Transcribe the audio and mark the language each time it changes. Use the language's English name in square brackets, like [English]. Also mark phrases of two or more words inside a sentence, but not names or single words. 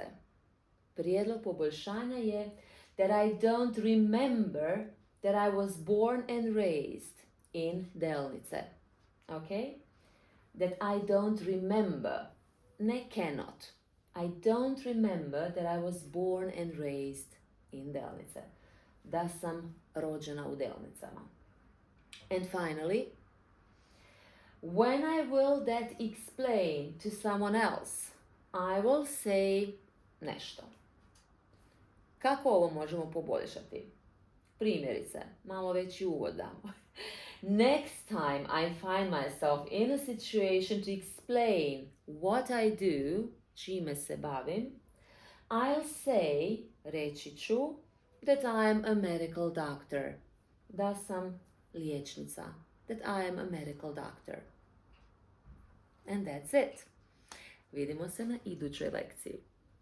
[Croatian] Prijedlog poboljšanja je [English] that I don't remember that I was born and raised in Delnice. Okay? That I don't remember. Ne cannot. I don't remember that I was born and raised in Delnice. [Croatian] Da sam rođena u Delnicama. [English] And finally, when I will that explain to someone else, I will say nešto. [Croatian] Kako ovo možemo poboljšati? Primjerice, malo veći uvod damo. [English] Next time I find myself in a situation to explain what I do, [Croatian] čime se bavim, [English] I'll say, [Croatian] reći ću, [English] that I am a medical doctor. [Croatian] Da sam liječnica. [English] That I am a medical doctor. And that's it. [Croatian] Vidimo se na idućoj lekciji.